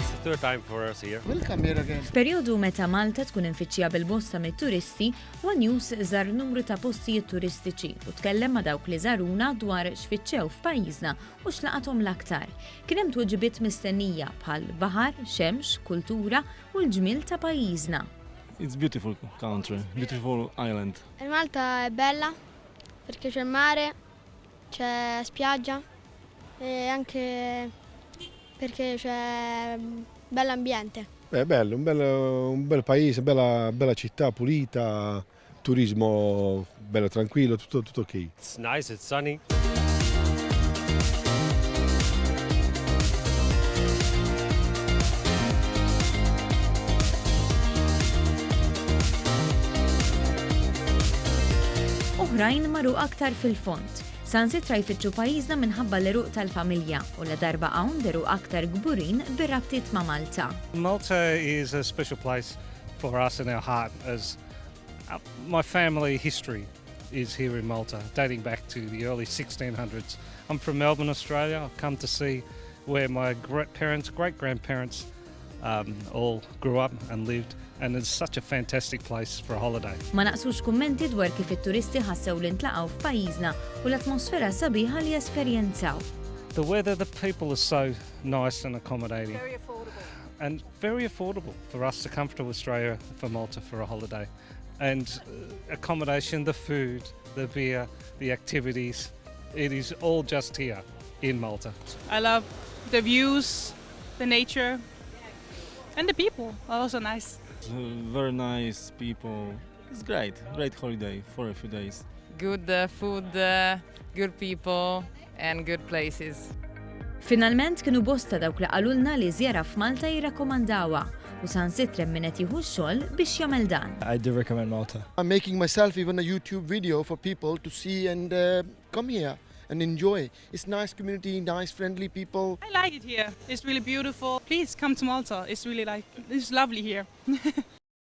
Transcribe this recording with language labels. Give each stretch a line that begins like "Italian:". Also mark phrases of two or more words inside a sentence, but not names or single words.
English: regular time for us here. Welcome here again.
Maltese: F'perjodu meta Malta tkun infittxija bil-bosta mit-turisti, One News żar numru ta' postijiet turistiċi u tkellem ma' dawk li żaruna dwar xfittxew f'pajjiżna u x'laqathom l-aktar. Kien hemm tweġibiet mistennija bħal baħar, xemx, kultura u l-ġmiel ta' pajjiżna.
English: It's beautiful country, beautiful island.
Italian: Malta è bella perché c'è il mare, c'è spiaggia e anche perché c'è bell'ambiente. È bello, un bel paese, bella città pulita, turismo bello tranquillo, tutto ok.
English: It's nice, it's sunny.
Maltese: Oħrajn marru aktar fil-font. Sansitra jfittxu pajjiżna minħabba l-eruq tal-familja u la darba hawn deru aktar gburin bir-rabtiet ma' Malta.
English: Malta is a special place for us in our heart as my family history is here in Malta, dating back to the early 1600s. I'm from Melbourne, Australia. I've come to see where my great-grandparents all grew up and lived, and it's such a fantastic place for a holiday.
Maltese: Ma naqsux kummenti dwar kif it-turisti ħassew li ntlaqgħu f'pajjiżna u l-atmosfera sabiħa li esperjenzaw.
English: The weather, the people are so nice and accommodating. Very affordable. And very affordable for us to come to Australia for Malta for a holiday. And accommodation, the food, the beer, the activities, it is all just here in Malta. I love the views, the nature, and the people are also nice. Very nice people. It's great holiday for a few days. Good food, good people and good places.
Maltese: Finalment kienu bosta dawk li qalulna li żjara f'Malta jirrakkomandawha u sansitra min qed jieħu x-xogħol biex jagħmel dan.
English: I do recommend Malta. I'm making myself even a YouTube video for people to see and come here and enjoy. It's nice community, nice friendly people. I like it here. It's really beautiful. Please come to Malta. It's lovely here.